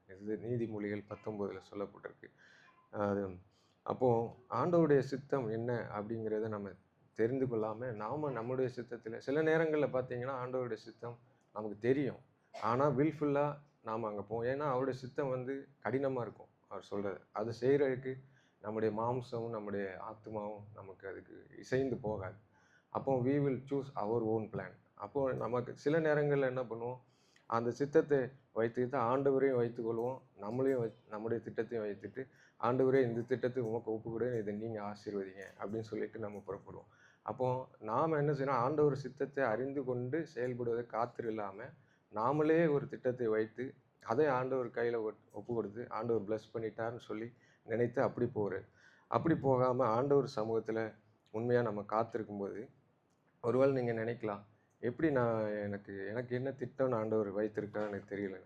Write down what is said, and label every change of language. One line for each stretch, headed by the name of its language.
Tamil: இது நீதிமொழிகள் 19 சொல்லப்பட்டிருக்கு. அது அப்போது ஆண்டவருடைய சித்தம் என்ன அப்படிங்கிறத நம்ம தெரிந்து கொள்ளாமல் நம்முடைய சித்தத்தில் சில நேரங்களில் பார்த்தீங்கன்னா ஆண்டவருடைய சித்தம் நமக்கு தெரியும், ஆனால் வில்ஃபுல்லாக நாம் அங்கே போவோம். ஏன்னா அவருடைய சித்தம் கடினமாக இருக்கும். அவர் சொல்கிறது அது செய்கிறதுக்கு நம்முடைய மாம்சமும் நம்முடைய ஆத்மாவும் நமக்கு அதுக்கு இசைந்து போகாது.
English: அப்போ we will choose our own plan.
Tamil: அப்போது நமக்கு சில நேரங்களில் என்ன பண்ணுவோம், அந்த சித்தத்தை வைத்துக்கிட்டு ஆண்டவரையும் வைத்துக்கொள்வோம், நம்முடைய திட்டத்தையும் வைத்துட்டு ஆண்டவரே இந்த திட்டத்தை உமக்கு ஒப்புக்கொடு, இதை நீங்கள் ஆசீர்வதிங்க அப்படின்னு சொல்லிட்டு நம்ம புறப்படுவோம். அப்போது நாம் என்ன செய்யணும், ஆண்டவர் சித்தத்தை அறிந்து கொண்டு செயல்படுவதை காத்திருல்லாமல் நாமளே ஒரு திட்டத்தை வைத்து அதை ஆண்டவர் கையில் ஒப்பு கொடுத்து ஆண்டவர் பிளஸ் பண்ணிட்டார்னு சொல்லி நினைத்து அப்படி போகாமல் ஆண்டவர் சமூகத்தில் உண்மையாக நம்ம காத்திருக்கும்போது ஒருவேளை நீங்கள் நினைக்கலாம், எப்படி எனக்கு என்ன திட்டம் ஆண்டவர் வைத்திருக்கான்னு எனக்கு தெரியல.